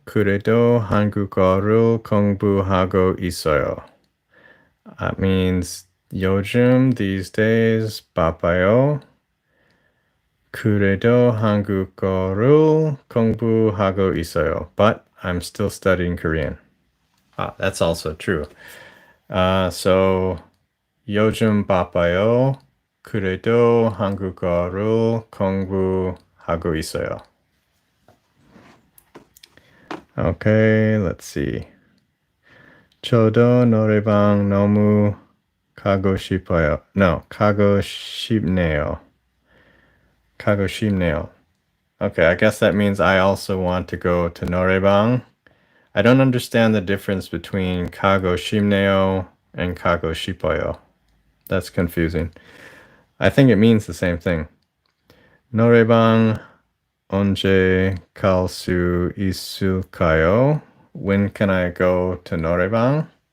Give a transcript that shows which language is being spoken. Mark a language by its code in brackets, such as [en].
[ko] 그래도 한국어를 공부하고 있어요. [en] That means 요즘, these days, [ko] 바빠요. 그래도 한국어를 공부하고 있어요. [en] But I'm still studying Korean. That's also true. So [ko] 요즘 바빠요. 그래도 한국어를 공부하고 있어요. [en] Okay, let's see. [ko] 저도 노래방 너무 가고 싶어요. [en] No, [ko] 가고 싶네요. 가고 싶네요. [en] Okay, I guess that means I also want to go to 노래방. I don't understand the difference between [ko] 가고 싶네요 [en] and [ko] 가고 싶어요. [en] That's confusing. I think it means the same thing. [ko] 노래방 언제 갈 수 있을까요? [en] When can I go to 노래방?